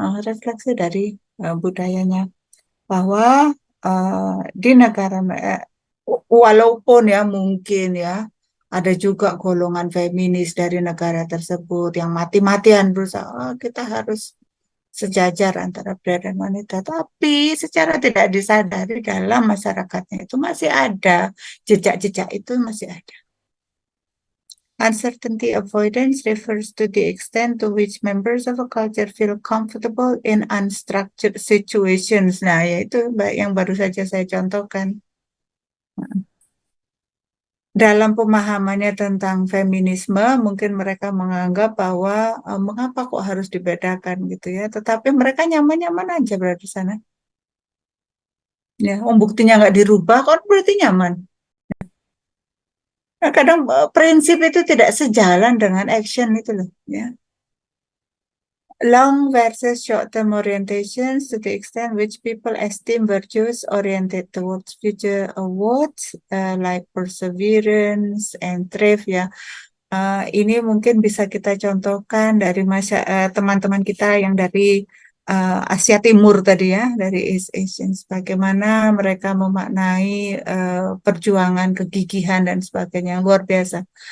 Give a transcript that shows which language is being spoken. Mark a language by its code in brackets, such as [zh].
[id] Refleksi dari budayanya. Bahwa di negara, walaupun ya mungkin ya, ada juga golongan feminis dari negara tersebut yang mati-matian berusaha, "Oh, kita harus sejajar antara pria dan wanita." Tapi secara tidak disadari dalam masyarakatnya itu masih ada, jejak-jejak itu masih ada. [en] Uncertainty avoidance refers to the extent to which members of a culture feel comfortable in unstructured situations. [id] Nah, yaitu yang baru saja saya contohkan. Dalam pemahamannya tentang feminisme, mungkin mereka menganggap bahwa mengapa kok harus dibedakan gitu ya. Tetapi mereka nyaman-nyaman aja berada di sana. Ya, buktinya nggak dirubah, kok berarti nyaman. Nah, kadang prinsip itu tidak sejalan dengan action itu loh. Ya. [en] Long versus short-term orientations to the extent which people esteem virtues oriented towards future awards like perseverance and thrift ya. [id] Ini mungkin bisa kita contohkan dari teman-teman kita yang dari Asia Timur tadi ya, dari East Asians. Bagaimana mereka memaknai perjuangan, kegigihan dan sebagainya luar biasa.